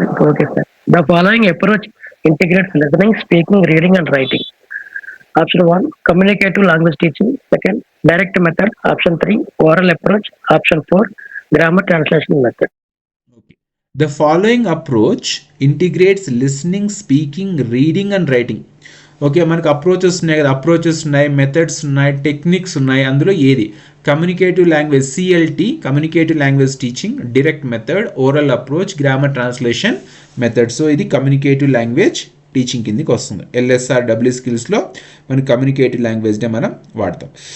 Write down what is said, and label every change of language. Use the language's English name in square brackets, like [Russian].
[Telugu] Okay sir. [English] The following approach integrates listening, speaking, reading and writing. Option 1, communicative language teaching. Second, direct method. Option 3, oral approach. Option 4, grammar translation method. Okay. The following approach integrates listening, speaking, reading and writing. [Telugu] Okay, మనకు approaches ఉన్నాయి కదా, approaches ఉన్నాయి, methods ఉన్నాయి, techniques ఉన్నాయి. అందులో ఏది? [English] Communicative language CLT, communicative language teaching, direct method, oral approach, grammar translation method. [Telugu] So ఇది communicative language teaching కిందకి వస్తుంది. ఎల్ఎస్ఆర్ డబ్ల్యూ స్కిల్స్లో మనకి కమ్యూనికేటివ్ లాంగ్వేజ్నే మనం వాడతాం.